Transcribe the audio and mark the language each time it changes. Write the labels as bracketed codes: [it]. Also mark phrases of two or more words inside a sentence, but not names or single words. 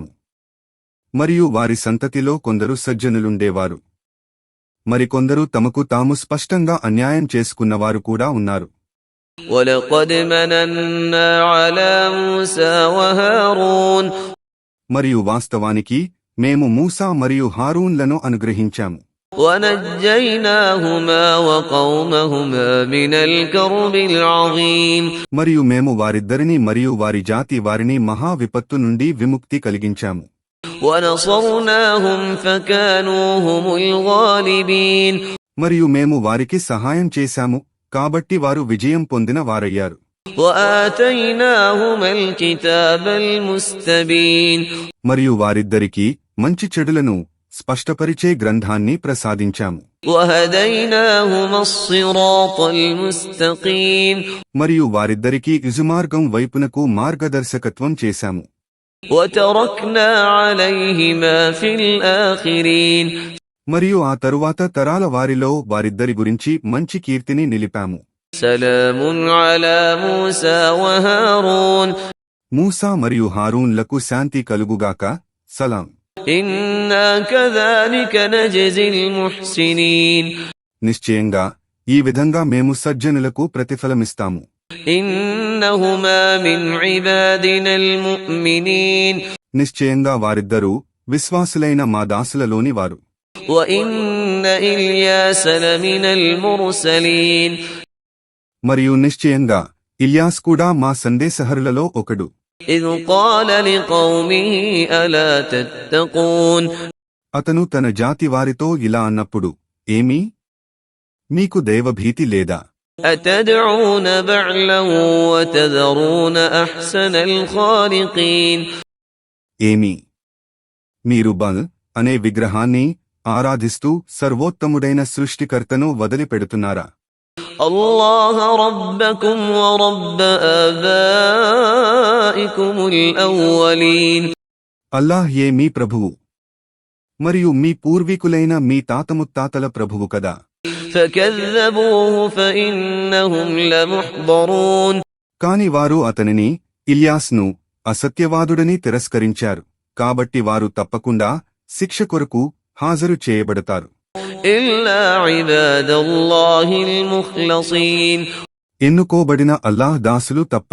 [te] మరియు వారి సంతతిలో కొందరు సజ్జనులుండేవారు, మరికొందరు తమకు తాము స్పష్టంగా అన్యాయం చేసుకున్నవారు కూడా ఉన్నారు. [ar] ولقد مننا على موسى وهارون. [te] మరియు వాస్తవానికి మేము మూసా మరియు హారూన్లను అనుగ్రహించాము. [ar] ونجيناهما وقومهما من الكرب العظيم. [te] మరియు మేము వారిద్దరిని మరియు వారి జాతి వారిని మహా విపత్తు నుండి విముక్తి కలిగించాము. [ar] ونصرناهم فكانوا هم الغالبين. [te] మరియు మేము వారికి సహాయం చేశాము, కాబట్టి వారు విజయం పొందిన వారయ్యారు. [ar] وآتيناهما الكتاب المستبين. [te] మరియు వారిద్దరికీ మంచి చెడులను స్పష్టపరిచే గ్రంథాన్ని ప్రసాదించాము. [ar] وهديناهما الصراط المستقيم. [te] మరియు వారిద్దరికీ ఇజుమార్గం వైపునకు మార్గదర్శకత్వం చేశాము. [ar] وتركنا عليهما في الآخرين. [te] మరియు ఆ తరువాత తరాల వారిలో వారిద్దరి గురించి మంచి కీర్తిని నిలిపాము. [ar] سلام على موسى وهارون. [te] మూసా మరియు హారూన్లకు శాంతి కలుగుగాక. సలాం. [ar] إنا كذلك نجزي المحسنين. [te] నిశ్చయంగా ఈ విధంగా మేము సజ్జనులకు ప్రతిఫలమిస్తాము. [ar] إنهما من عبادنا المؤمنين. [te] నిశ్చయంగా వారిద్దరూ విశ్వాసులైన మా దాసులలోని వారు. [ar] وإن إلياس لمن المرسلين. [te] మరియు నిశ్చయంగా ఇల్యాస్ కూడా మా సందేశహరులలో ఒకడు. [ar] إذ قال لقومه ألا تتقون [te] అతను తన జాతి వారితో ఇలా అన్నప్పుడు, ఏమీ మీకు దైవభీతి లేదా? [ar] أتدعون بعلا وتذرون أحسن الخالقين [te] ఏమీ మీరు బల్ అనే విగ్రహాన్ని ఆరాధిస్తూ సర్వోత్తముడైన సృష్టికర్తను వదిలిపెడుతున్నారా? [ar] الله ربكم ورب آبائكم الأولين [te] అల్లాహ్ మీ ప్రభువు మరియు మీ పూర్వీకులైన మీ తాతముత్తాతల ప్రభువు కదా. [ar] فكذبوه فإنهم لمحضرون [te] కాని వారు అతనిని, ఇల్యాస్ను అసత్యవాదుడని తిరస్కరించారు, కాబట్టి వారు తప్పకుండా శిక్ష కొరకు హాజరు చేయబడతారు. [ar] إلا عباد الله المخلصين [te] ఎన్నుకోబడిన అల్లాహ్ దాసులు తప్ప.